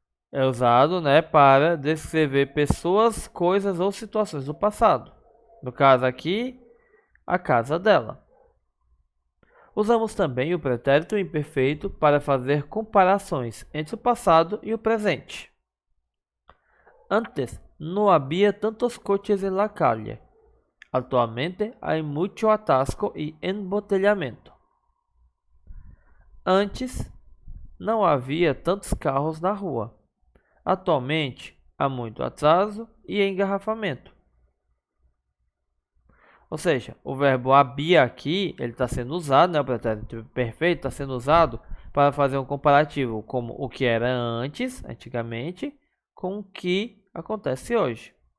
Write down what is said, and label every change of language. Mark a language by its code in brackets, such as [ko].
[pt] É usado, né, para descrever pessoas, coisas ou situações do passado. No caso aqui, a casa dela. Usamos também o pretérito imperfeito para fazer comparações entre o passado e o presente. [es] Antes, no había tantos coches en la calle. Actualmente hay mucho atasco y embotellamiento. [pt] Antes, não havia tantos carros na rua. Atualmente, há muito atraso e engarrafamento. Ou seja, o verbo havia aqui, ele está sendo usado, né? O pretérito perfeito está sendo usado para fazer um comparativo como o que era antes, antigamente, com o que acontece hoje.